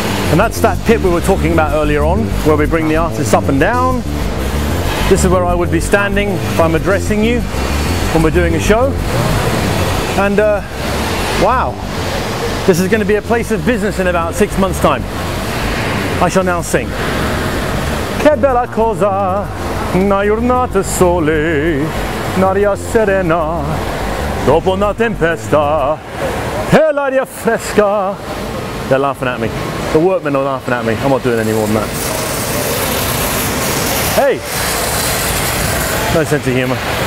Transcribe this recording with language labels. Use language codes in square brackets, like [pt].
[en] And that's that pit we were talking about earlier on, where we bring the artists up and down. This is where I would be standing if I'm addressing you when we're doing a show. And wow, this is going to be a place of business in about 6 months' time. I shall now sing. [it] Che bella cosa, una giornata sole, un'aria serena, dopo una tempesta, e l'aria fresca. [en] They're laughing at me. The workmen are laughing at me. I'm not doing any more than that. Hey! No sense of humour.